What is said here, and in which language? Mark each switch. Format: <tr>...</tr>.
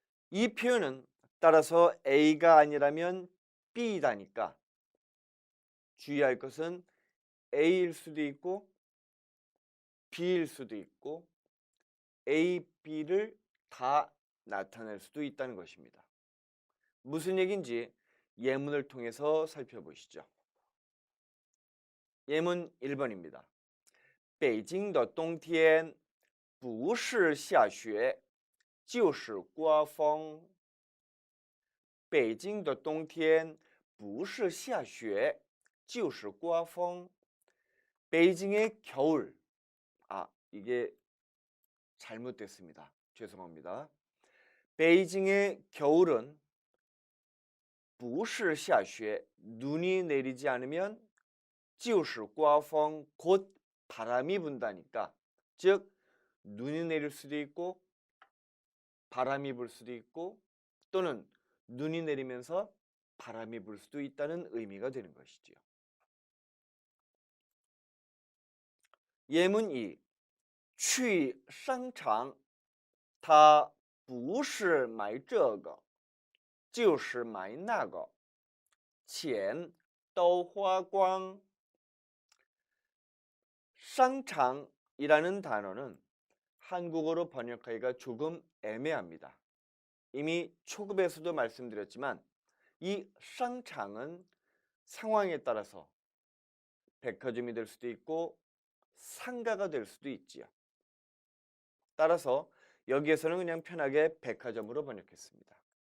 <ko>이 표현은 따라서 A가 아니라면 B다니까 주의할 것은 A일 수도 있고 B일 수도 있고 A, B를 다 나타낼 수도 있다는 것입니다. 무슨 얘기인지 예문을 통해서 살펴보시죠. 예문 1번입니다.</ko> <zh>北京的冬天不是下雪就是刮风北京的冬天不是下雪就是刮风</zh> <ko>베이징의 겨울. 이게 잘못됐습니다. 죄송합니다. 베이징의 겨울은</ko> <zh>不是下雪</zh> <ko>눈이 내리지 않으면</ko> <zh>就是刮风</zh> <ko>곧 바람이 분다니까. 즉 눈이 내릴 수도 있고 바람이 불 수도 있고 또는 눈이 내리면서 바람이 불 수도 있다는 의미가 되는 것이지요. 예문 2.</ko> <zh>去商场他不是买这个就是买那个钱都花光</zh> <ko>商场이라는 단어는 한국어로 번역하기가 조금 애매합니다. 이미 초급에서도 말씀드렸지만 이商场은 상황에 따라서 백화점이 될 수도 있고 상가가 될 수도 있지요. 따라서 여기에서는 그냥 편하게 백화점으로 번역했습니다.</ko>